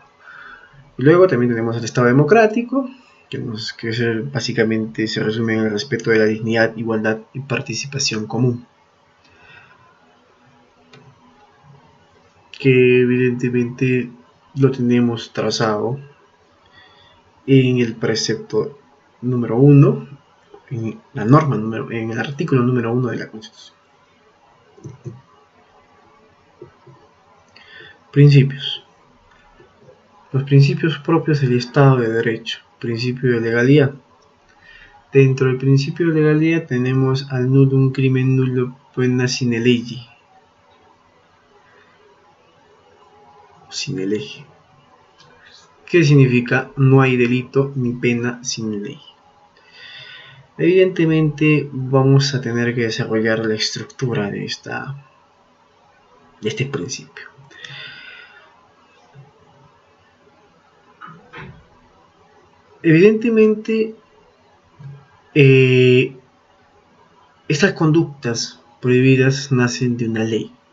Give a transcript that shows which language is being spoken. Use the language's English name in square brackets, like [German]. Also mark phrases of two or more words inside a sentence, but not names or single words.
[Spanish] Y luego también tenemos el Estado democrático, que básicamente se resume en el respeto de la dignidad, igualdad y participación común, que evidentemente lo tenemos trazado en el precepto número 1, en el artículo número 1 de la Constitución. Principios. Los principios propios del Estado de Derecho. Principio de legalidad. Dentro del principio de legalidad tenemos al [Latin] nullum crimen nullo pena sine lege. Sine lege. [Spanish] ¿Qué significa? No hay delito ni pena sin ley. Evidentemente vamos a tener que desarrollar la estructura de este principio. Evidentemente estas conductas prohibidas nacen de una ley.